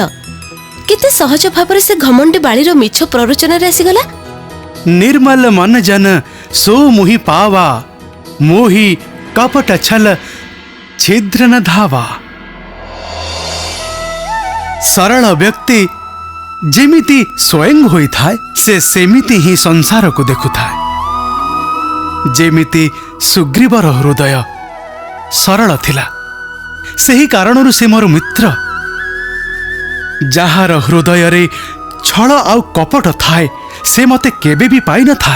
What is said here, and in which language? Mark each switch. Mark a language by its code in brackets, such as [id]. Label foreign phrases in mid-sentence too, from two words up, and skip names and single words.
[or] କେତେ ସହଜ ଭାବ ସେ ଘମଣ୍ଡୀ ବାଳିର ମିଛ ପ୍ରରୋଚନ ଆସିଗଲା। [awa] निर्मल मन जन सो मुहि पावा, मोहि कपट छल छिद्र न धावा। [or] ସରଳ ବ୍ୟକ୍ତି ଯେମିତି ସ୍ୱୟଂ ହୋଇ ଥାଏ ସେ ସେମିତି ହିଁ ସଂସାର କୁ ଦେଖୁ ଥାଏ। ଯେମିତି ସୁଗ୍ରୀବର ହୃଦୟ ସରଳ ଥିଲା, ସେହି କାରଣରୁ ସେ ମୋର ମିତ୍ର। ଯାହାର ହୃଦୟ ରେ ଛଳ ଆଉ କପଟ ଥାଏ ସେ ମତେ କେବେ ଭି ପାଇ ନ ଥାଏ।